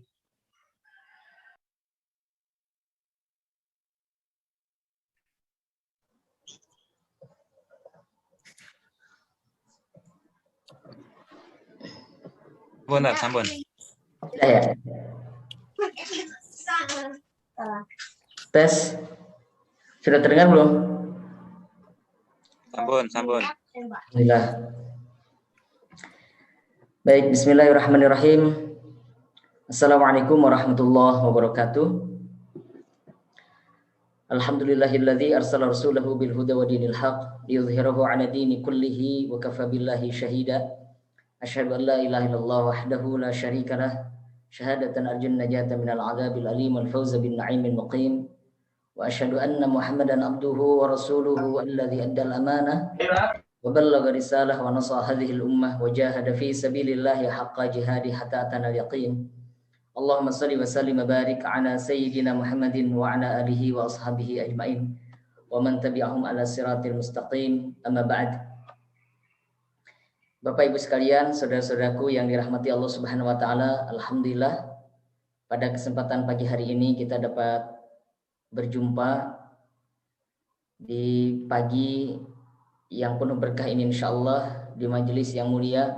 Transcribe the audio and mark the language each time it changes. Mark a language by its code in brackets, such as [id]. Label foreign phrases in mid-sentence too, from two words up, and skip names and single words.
[id] Benar, sampun. Ya. Tes. Sudah terdengar belum? [jv] Sampun, sampun. [id] Alhamdulillah. Baik, bismillahirrahmanirrahim. [ar] السلام عليكم ورحمة الله وبركاته. الحمد لله الذي أرسل رسوله بالهدى ودين الحق ليظهره على الدين كله وكفى بالله شهيدا. أشهد أن لا إله إلا الله وحده لا شريك له شهادة أرجو النجاة من العذاب الأليم والفوز بالنعيم المقيم. وأشهد أن محمدا عبده ورسوله الذي أدى الأمانة وبلغ الرسالة ونصح هذه الأمة وجاهد في سبيل الله حق جهاده حتى أتانا اليقين. اللهم صل وسلم وبارك على سيدنا محمد وعلى آله وأصحابه أجمعين ومن تبعهم على الصراط المستقيم. أما بعد. [id] Bapak Ibu sekalian, saudara-saudaraku yang dirahmati Allah [ar] سبحانه وتعالى, [id] alhamdulillah pada kesempatan pagi hari ini kita dapat berjumpa di pagi yang penuh berkah ini insyaallah di majelis yang mulia.